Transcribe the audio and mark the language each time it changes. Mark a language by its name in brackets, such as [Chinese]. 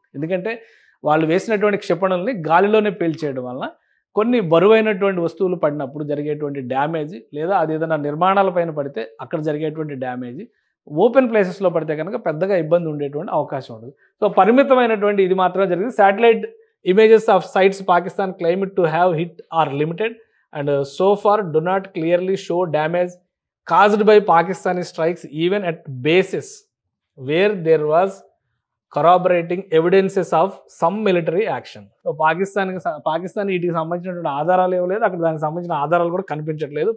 [Telugu] ఎందుకంటే వాళ్ళు వేసినటువంటి క్షిపణుల్ని గాలిలోనే పేల్చేయడం వలన కొన్ని బరువైనటువంటి వస్తువులు పడినప్పుడు జరిగేటువంటి డ్యామేజ్, లేదా అది ఏదైనా నిర్మాణాల పైన పడితే అక్కడ జరిగేటువంటి డ్యామేజ్, ఓపెన్ ప్లేసెస్లో పడితే కనుక పెద్దగా ఇబ్బంది ఉండేటువంటి అవకాశం ఉండదు. [English] so [Telugu] పరిమితమైనటువంటి ఇది మాత్రమే జరిగింది. [English] Satellite images of sites Pakistan claim to have hit are limited and so far do not clearly show damage caused by Pakistani strikes even at bases where there was corroborating evidences of some military action. [Telugu] So Pakistan వీటికి సంబంధించినటువంటి ఆధారాలు ఇవ్వలేదు, అక్కడ దానికి సంబంధించిన ఆధారాలు కూడా కనిపించట్లేదు.